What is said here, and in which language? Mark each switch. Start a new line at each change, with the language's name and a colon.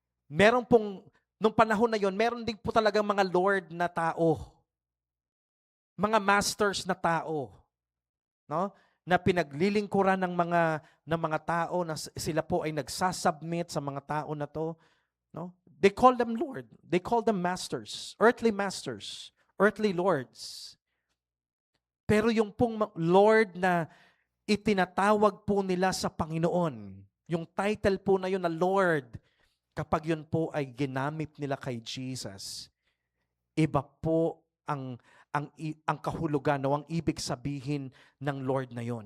Filipino: Meron pong nung panahon na yon, meron din po talagang mga Lord na tao. Mga masters na tao, no? Na pinaglilingkuran ng mga tao na sila po ay nagsasubmit sa mga tao na to, no?
English: They call them Lord. They call them masters, earthly lords.
Filipino: Pero yung pong Lord na itinatawag po nila sa Panginoon, yung title po na yun na Lord, kapag yun po ay ginamit nila kay Jesus, iba po ang kahulugan o ang ibig sabihin ng Lord na yon.